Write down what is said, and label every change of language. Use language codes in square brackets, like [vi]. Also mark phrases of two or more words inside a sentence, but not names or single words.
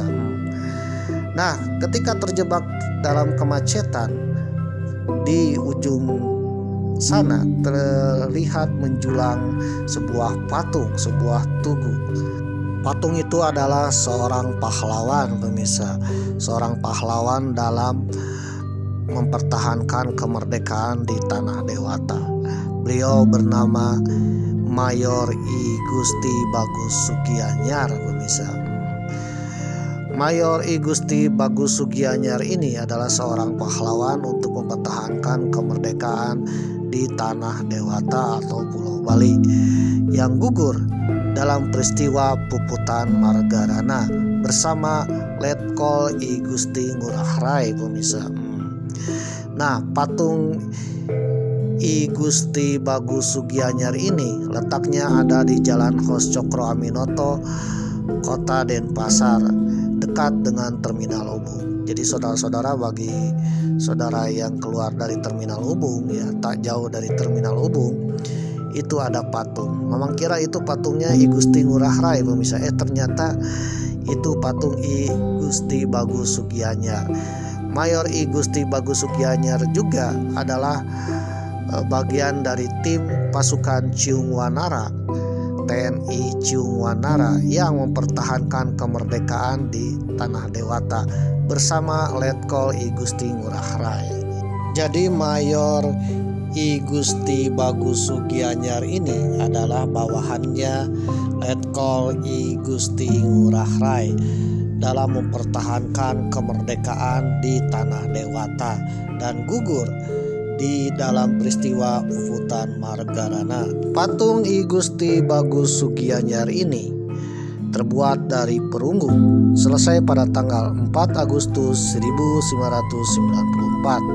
[id] Nah, ketika terjebak dalam kemacetan, di ujung sana terlihat menjulang sebuah patung, sebuah tugu. Patung itu adalah seorang pahlawan pemirsa, seorang pahlawan dalam mempertahankan kemerdekaan di Tanah Dewata. Beliau bernama Mayor I Gusti Bagus Sugianyar pemirsa. Mayor I Gusti Bagus Sugianyar ini adalah seorang pahlawan untuk mempertahankan kemerdekaan di Tanah Dewata atau Pulau Bali yang gugur dalam peristiwa Puputan Margarana bersama Letkol I Gusti Ngurah Rai pemirsa. Nah, patung I Gusti Bagus Sugianyar ini letaknya ada di Jalan Hos Cokro Aminoto, Kota Denpasar, dekat dengan Terminal Ubung. Jadi saudara-saudara, bagi saudara yang keluar dari Terminal Ubung ya, tak jauh dari Terminal Ubung itu ada patung. Memang kira itu patungnya I Gusti Ngurah Rai pemirsa. Ternyata itu patung I Gusti Bagus Sugianyar. Mayor I Gusti Bagus Sugianyar juga adalah bagian dari tim pasukan Ciung Wanara, TNI Ciung Wanara yang mempertahankan kemerdekaan di Tanah Dewata bersama Letkol I Gusti Ngurah Rai. Jadi Mayor I Gusti Bagus Sugianyar ini adalah bawahannya Letkol I Gusti Ngurah Rai dalam mempertahankan kemerdekaan di Tanah Dewata dan gugur di dalam peristiwa Puputan Margarana. Patung I Gusti Bagus Sugianyar ini terbuat dari perunggu, selesai pada tanggal 4 Agustus 1994.